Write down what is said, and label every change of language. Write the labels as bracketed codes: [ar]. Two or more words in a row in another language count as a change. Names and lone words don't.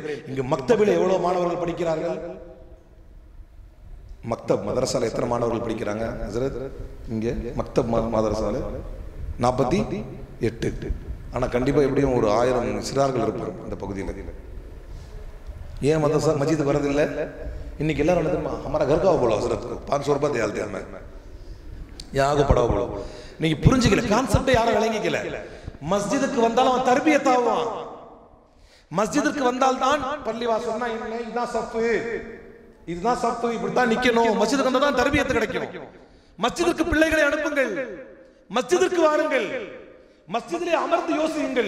[ta] இங்கு மக்தபில் எவ்வளவு மாணவர்கள் படிக்கிறார்கள்? மக்தப் மதரசால எத்தனை மாணவர்கள் படிக்கிறாங்க ஹஜ்ரத்? இங்கே மக்தப் மதரசால 48. ஆனா கண்டிப்பா எப்படியும் ஒரு 1000 சிறார்கள் இருப்பாங்க அந்த பகுதியில். ஏன் மதரசா மஸ்ஜிதுக்கு வரதில்லை? இன்னைக்கு எல்லாரும் [ur] ہمارا گھر کا بولو حضرت کو 500 روپیہ دے آتے ہیں میں یہاں کو پڑھاؤ بولو. [ta] நீங்க புரிஞ்சுக்கல, கான்செப்டை யாரும் விளங்கிக்கல. மஸ்ஜிதுக்கு வந்தாலும் அவன் தர்பியத் ஆவான். மஸ்ஜிதுக்கு வந்தால் தான் பள்ளிவாசல்னா என்ன, இதான் சஃப், இதுதான் சப்பு, இப்படித்தான் நிக்கணும். மஸ்ஜிதுக்கு வந்தா தான் தர்பியத்து கிடைக்கும். மஸ்ஜிதுக்கு பிள்ளைகளை அனுப்புங்கள், மஸ்ஜிதுக்கு வாருங்கள், மஸ்ஜிதிலே அமர்ந்து யோசியுங்கள்.